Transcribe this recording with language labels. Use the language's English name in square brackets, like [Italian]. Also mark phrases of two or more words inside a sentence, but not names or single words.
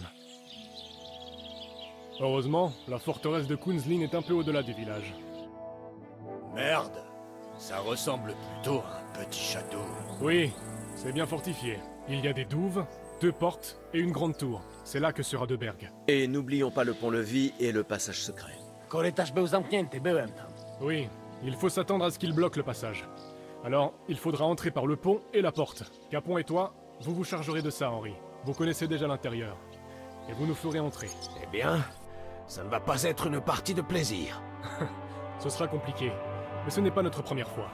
[French] Heureusement, la forteresse de Kunzlin est un peu au-delà du village. Merde, ça ressemble plutôt à un petit château. Oui, c'est bien fortifié. Il y a des douves, 2 portes et une grande tour. C'est là que sera de Berg. Et n'oublions pas le pont-levis et le passage secret. [Polish] Korytarz był zamknięty, byłem tam. [French] Oui, il faut s'attendre à ce qu'il bloque le passage. Alors, il faudra entrer par le pont et la porte. Capon et toi, vous vous chargerez de ça, Henri. Vous connaissez déjà l'intérieur. Et vous nous ferez entrer. Eh bien, ça ne va pas être une partie de plaisir. Ce sera compliqué, mais ce n'est pas notre première fois.